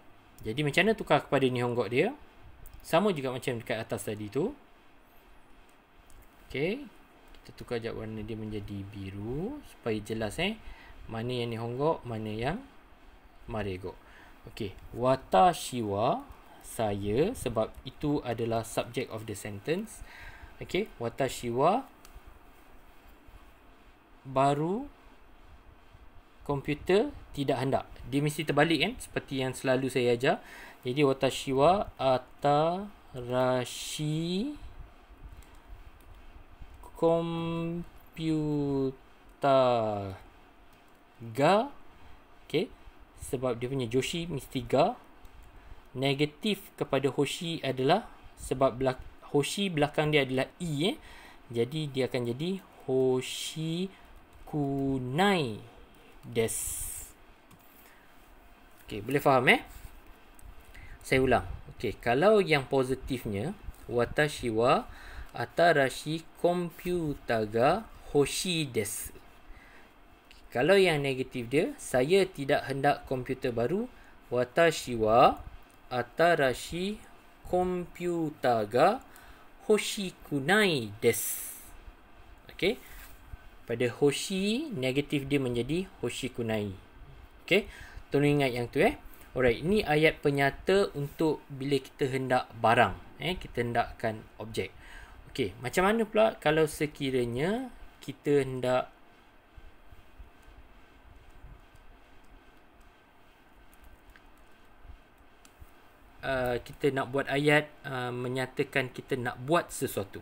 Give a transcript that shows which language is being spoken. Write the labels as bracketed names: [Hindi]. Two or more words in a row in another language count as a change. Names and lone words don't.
[Malay] Jadi macam mana tukar kepada Nihongo dia? Sama juga macam dekat atas tadi tu. Okey. Kita tukar jap warna dia menjadi biru supaya jelas mana yang Nihongo, mana yang Marego. Okey. [Japanese] 私は, [Malay] saya, sebab itu adalah [English] subject of the sentence. [Malay] Okey. [Japanese] 私は [Malay] baru komputer tidak hendak. Dia mesti terbalik kan, seperti yang selalu saya ajar. [Japanese] Jadi 私は新しいコンピューターが. [Malay] Okay, sebab dia punya joshi mesti ga. Negatif kepada hoshi adalah sebab hoshi belakang dia adalah i jadi dia akan jadi [Japanese] 欲しくないです. [Malay] Okey, boleh faham Saya ulang. Okey, kalau yang positifnya [Japanese] 私は新しいコンピューターが欲しいです. [Malay] Kalau yang negatif dia, saya tidak hendak komputer baru. [Japanese] 私は新しいコンピューターが欲しくないです. [Malay] Okey. Pada hoshi, negatif dia menjadi [Japanese] 欲しくない. [Malay] Okey. Tolong ingat yang tu Alright, ini ayat penyata untuk bila kita hendak barang. Kita hendakkan objek. Okey, macam mana pula kalau sekiranya kita hendak kita nak buat ayat menyatakan kita nak buat sesuatu.